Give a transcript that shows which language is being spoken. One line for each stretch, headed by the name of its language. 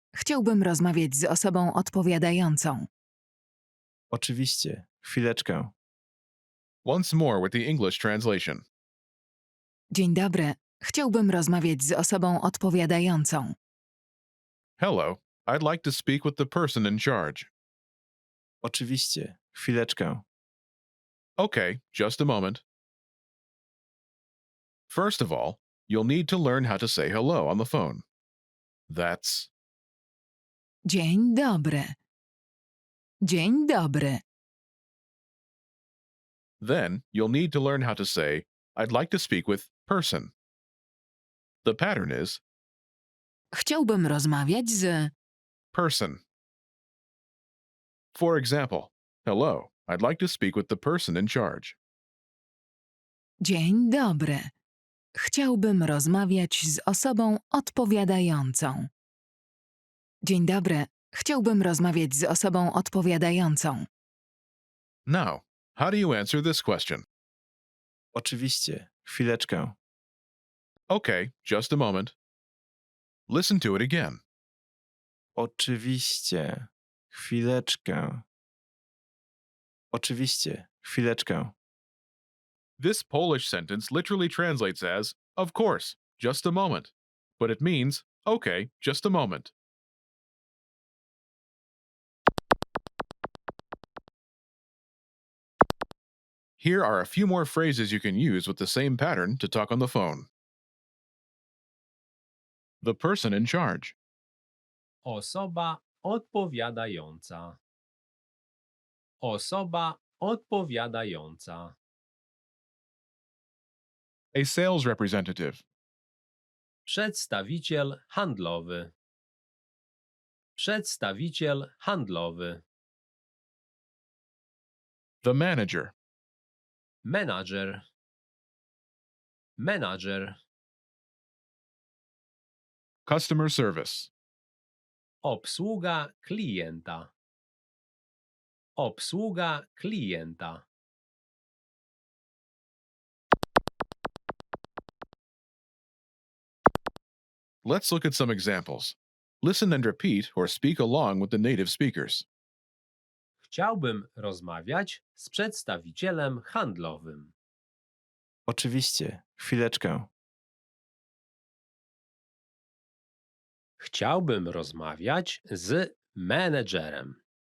Polish: Chciałbym rozmawiać z osobą odpowiadającą. Oczywiście. Chwileczkę.
English: Once more with the English translation.
Polish: Dzień dobry. Chciałbym rozmawiać z osobą odpowiadającą.
English: Hello, I'd like to speak with the person in charge.
Polish: Oczywiście. Chwileczkę.
English: Okay, just a moment. First of all, you'll need to learn how to say hello on the phone. That's
Polish: Dzień dobry. Dzień dobry.
English: Then you'll need to learn how to say, I'd like to speak with person. The pattern is
Polish: Chciałbym rozmawiać z...
English: person. For example, hello, I'd like to speak with the person in charge.
Polish: Dzień dobry. Chciałbym rozmawiać z osobą odpowiadającą. Dzień dobry. Chciałbym rozmawiać z osobą odpowiadającą.
English: Now, how do you answer this question?
Polish: Oczywiście. Chwileczkę.
English: Okay, just a moment. Listen to it again.
Polish: Oczywiście. Chwileczkę. Oczywiście. Chwileczkę.
English: This Polish sentence literally translates as, of course, just a moment. But it means, okay, just a moment. Here are a few more phrases you can use with the same pattern to talk on the phone. The person in charge.
Polish: Osoba odpowiadająca. Osoba odpowiadająca.
English: A sales representative.
Polish: Przedstawiciel handlowy. Przedstawiciel handlowy.
English: The manager.
Polish: Menadżer. Menadżer.
English: Customer service.
Polish: Obsługa klienta. Obsługa klienta.
English: Let's look at some examples. Listen and repeat or speak along with the native speakers.
Polish: Chciałbym rozmawiać z przedstawicielem handlowym. Oczywiście. Chwileczkę. Chciałbym rozmawiać z menedżerem.